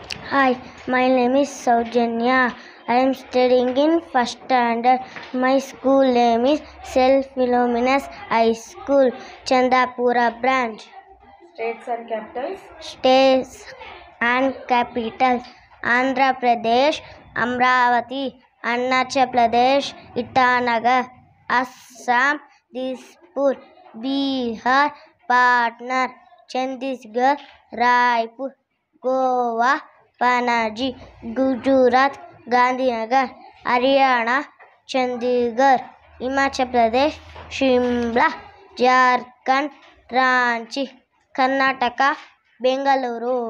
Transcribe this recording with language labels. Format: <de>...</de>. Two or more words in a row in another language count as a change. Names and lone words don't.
<en>Hi, my name is Saujanya. I am studying in first standard. My school name is St. Philomena's High School, Chandapura branch. States and capitals. States and capitals: Andhra Pradesh, Amravati; Arunachal Pradesh, Itanagar; Assam, Dispur; Bihar, Patna; Chhattisgarh, Raipur; Goa, Panaji; Gujarat, Gandhinagar; Haryana, Chandigarh; Himachal Pradesh, Shimla; Jharkhand, Ranchi; Karnataka, Bengaluru;</en>